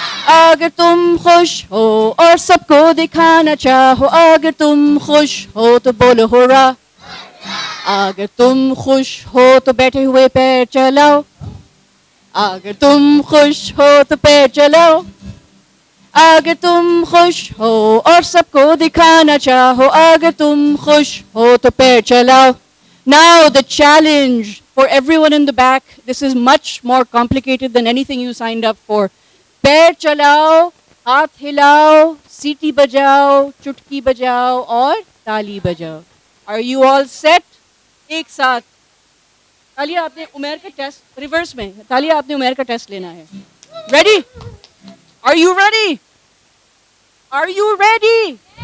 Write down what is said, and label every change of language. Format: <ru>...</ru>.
<hi>अगर तुम खुश हो और सबको दिखाना चाहो, अगर तुम खुश हो तो बोलो हुर्रा, अगर तुम खुश हो तो बैठे हुए पैर चलाओ, अगर तुम खुश हो तो पैर चलाओ, अगर तुम खुश हो और सबको दिखाना चाहो, अगर तुम खुश हो तो पैर चलाओ।</hi> <en>Now the challenge for everyone in the back, this is much more complicated than anything you signed up for.</en> <hi>पैर चलाओ, हाथ हिलाओ, सीटी बजाओ, चुटकी बजाओ और ताली बजाओ।</hi> <en>Are you all set?</en> <hi>एक साथ तालिया। आपने उमेर का टेस्ट रिवर्स में, तालिया आपने उमेर का टेस्ट लेना है।</hi> <en>Ready? Are you ready? Are you ready?</en>